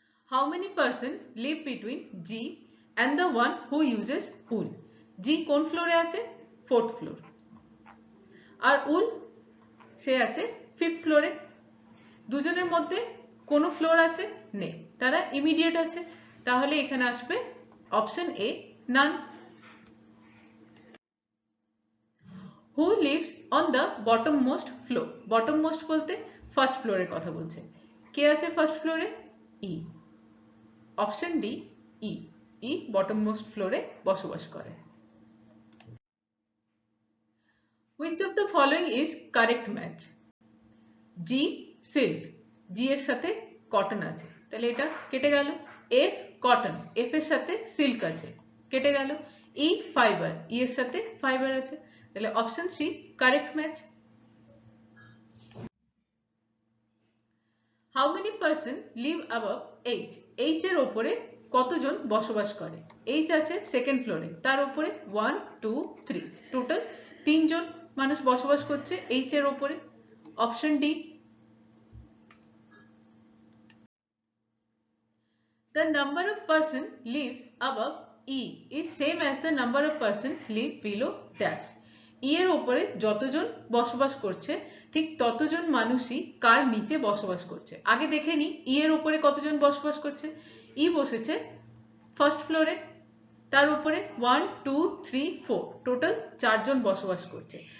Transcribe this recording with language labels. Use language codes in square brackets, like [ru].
[en] How many person live between G and the one who uses wool? [bn] G কোন ফ্লোরে আছে? 4th floor. আর উল সে আছে 5th ফ্লোরে। দুজনের মধ্যে কোনো ফ্লোর আছে? নেই, তারা ইমিডিয়েট আছে, তাহলে এখানে আসবে option A, naan. [en] Who lives on the bottom most floor? [bn] Bottom most বলতে ফার্স্ট ফ্লোরের কথা বলছে। কে আছে ফার্স্ট ফ্লোরে? ই। অপশন ডি, ই। ই বটম মোস্ট ফ্লোরে বসবাস করে। [en] Which of the following is correct match? [bn] G silk, জি এর সাথে কটন আছে, তাহলে এটা কেটে গেল। এফ কটন, এফ এর সাথে সিল্ক আছে, কেটে গেল। ই ফাইবার, ই এর সাথে ফাইবার আছে, তাহলে option C correct match. [en] How many person live above H? [bn] H এর ওপরে কতজন বসবাস করে? এইচ আছে সেকেন্ড ফ্লোরে, তার উপরে 1 2 3, টোটাল 3 জন মানুষ বসবাস করছে এইচ এর ওপরে, option D. [en] The number of person live above E is same as the number of person live below dash. [bn] E এর ওপরে যতজন বসবাস করছে ঠিক ততজন মানুষই কার নিচে বসবাস করছে। আগে দেখে নি ই এর ওপরে কতজন বসবাস করছে। ই বসেছে ফার্স্ট ফ্লোরে, তার উপরে 1 2 3 4, টোটাল 4 জন বসবাস করছে।